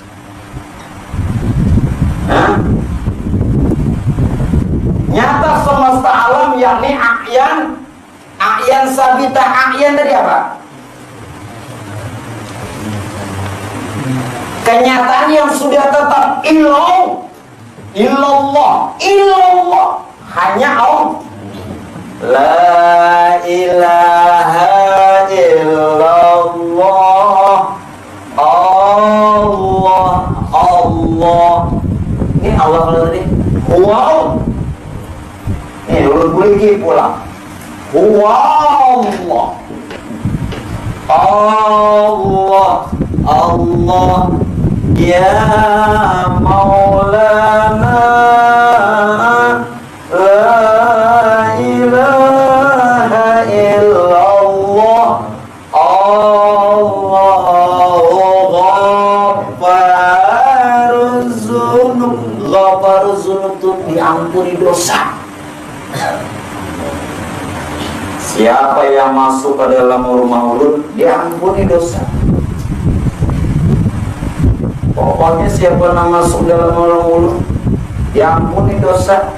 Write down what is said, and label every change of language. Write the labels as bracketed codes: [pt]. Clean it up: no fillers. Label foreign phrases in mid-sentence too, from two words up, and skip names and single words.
[bjn] Nyata semesta alam, yakni [ar] أعيان ثابتة. [bjn] A'yan tadi apa? Kenyataan yang sudah tetap illallah, hanya Allah. [ar] لا إله إلا الله. [bjn] Allah. Ini Allah kalau tadi. Wow. Ini ulun boleh pulang. Allah. [ar] يا مولانا، لا إله إلا الله. الله غفار الذنوب. غفار الذنوب [bjn] itu diampuni dosa. Siapa yang masuk ke dalam rumah ulun, diampuni dosa. Pokoknya siapa yang masuk dalam rumah ulun, diampuni dosa.